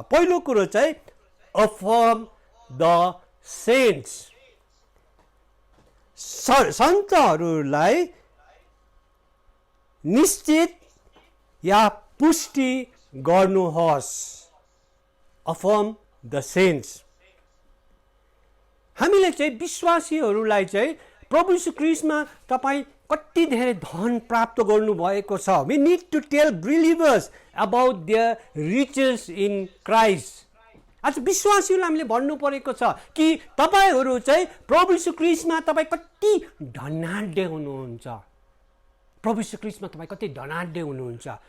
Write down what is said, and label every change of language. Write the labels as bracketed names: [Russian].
[Nepali] पहिलो कुरो चाहिँ [English] affirm the saints, [Nepali] सन्तहरूलाई निश्चित या पुष्टि गर्नुहोस्। [English] affirm the saints, [Nepali] हामीले चाहिँ विश्वासीहरूलाई चाहिँ प्रभु यीशु ख्रीष्टमा तपाईँ कति धेरै धन प्राप्त गर्नुभएको छ। [English] We need to tell believers about their riches in Christ. [Nepali] आज विश्वासीहरूलाई हामीले भन्नु परेको छ कि तपाईँहरू चाहिँ प्रभु यीशु ख्रीष्टमा तपाईँ कति धनाढ्य हुनुहुन्छ, प्रभु यीशु ख्रीष्टमा तपाईँ कति धनाढ्य हुनुहुन्छ।